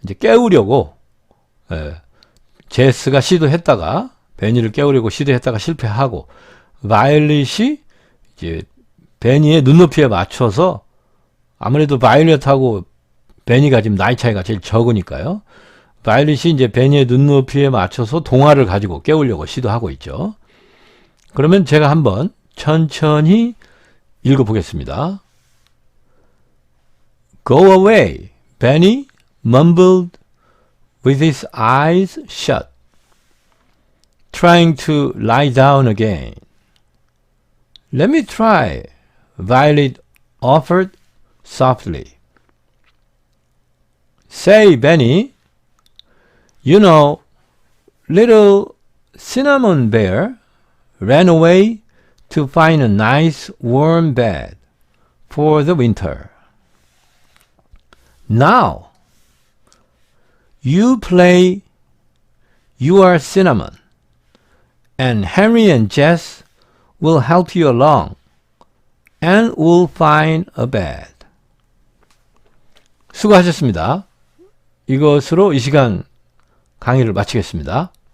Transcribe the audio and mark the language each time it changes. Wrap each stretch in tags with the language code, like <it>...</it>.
<ko>이제 깨우려고 제스가 시도했다가 베니를 깨우려고 시도했다가 실패하고 바이올렛이 이제 베니의 눈높이에 맞춰서 아무래도 바이올렛하고 베니가 지금 나이 차이가 제일 적으니까요. 바이올렛이 이제 베니의 눈높이에 맞춰서 동화를 가지고 깨우려고 시도하고 있죠. 그러면 제가 한번 천천히 읽어보겠습니다.</ko> <en>Go away, Benny mumbled with his eyes shut, trying to lie down again. Let me try, Violet offered softly. Say, Benny, you know, little Cinnamon Bear ran away to find a nice warm bed for the winter. Now, you play you are Cinnamon, and Henry and Jess will help you along, and we'll find a bed.</en> <ko>수고하셨습니다. 이것으로 이 시간 강의를 마치겠습니다.</ko>